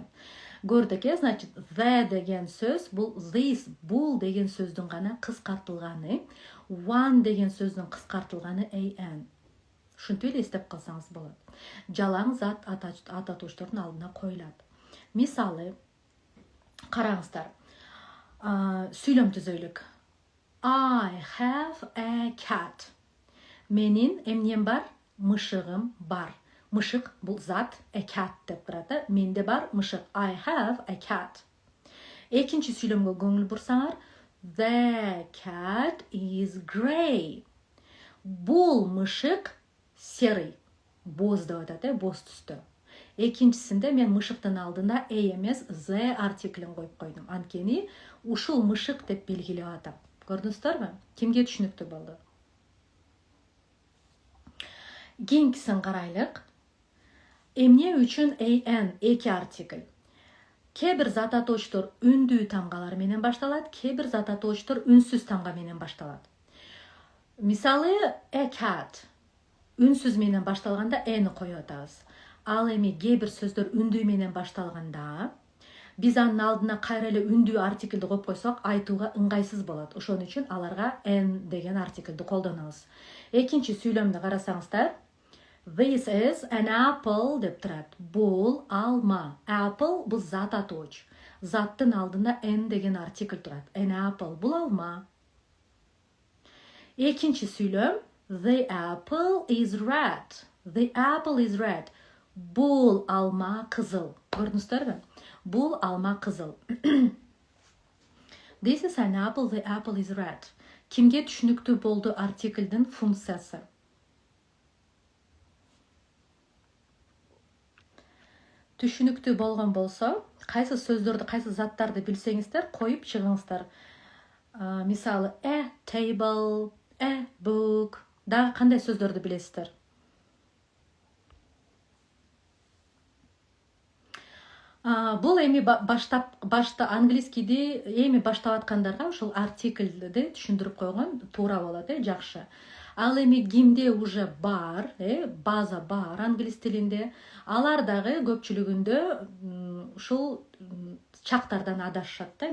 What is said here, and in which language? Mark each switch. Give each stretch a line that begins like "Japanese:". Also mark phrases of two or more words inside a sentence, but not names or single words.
Kyrgyz: Көрдүк, значит, the деген сөз, бул this, бул деген сөздүн гана кыскартылганы, one деген сөздүн кыскартылганы an. Ушинтип эле эстеп калсаңыз болот. Жалаң зат ататуучтордун алдына коюлат. Мисалы, караңыздар. Сүйлөм түзөйлүк.
English: I have a cat.
Kyrgyz: Менин эмнем бар? Мышыгым бар. Мышык бул зат,
English: a cat
Kyrgyz: деп турат. Менде бар мышык.
English: I have a cat.
Kyrgyz: Экинчи сүйлөмгө көңүл бурсаңар,
English: the cat is grey.
Kyrgyz: Бул мышык серый, боз деп атат, боз түстө. Экинчисинде мен мышыктын алдына a эмес, the артиклин коюп койдум. Анткени ушул мышык деп белгилеп атам. Көрдүңүздөрбү? Кимге түшүнүктүү болду? Кийинкисин карайлык. Эмне үчүн an, эки артикль? Кээ бир зат атоочтор үндүү тамгалар менен башталат, кээ бир зат атоочтор үнсүз тамга менен башталат. Мисалы,
English: a cat
Kyrgyz: үнсүз менен башталганда эни коюп атабыз. Ал эми кээ бир сөздөр үндүү менен башталганда, биз анын алдына кайра эле үндүү артиклди коюп койсок, айтууга ыңгайсыз болот. Ошон үчүн аларга n деген артиклди колдонобуз. Экинчи сүйлөмдү карасаңыздар,
English: this is an apple
Kyrgyz: деп турат. Бул алма. Apple бул зат атооч. Заттын алдында n деген артикль турат.
English: An apple
Kyrgyz: бул алма. Экинчи сүйлөм,
English: the apple is red. The apple is red.
Kyrgyz: Бул алма кызыл. Көрдүңүздөрбү? Бул алма кызыл.
English: This is an apple, the apple is red.
Kyrgyz: Кимге түшүнүктүү болду артиклдин функциясы? Түшүнүктүү болгон болсо, кайсы сөздөрдү, кайсы заттарды билсеңиздер, коюп чыгыңыздар. Мисалы,
English: a table, a book.
Kyrgyz: Дагы кандай сөздөрдү билесиздер? Бул эми башта англискийди эми баштап аткандарга ушул артиклди түшүндүрүп койгон туура болот, жакшы. Ал эми кимде уже бар, база бар англис тилинде, алар дагы көпчүлүгүндө ушул чактардан адашат да.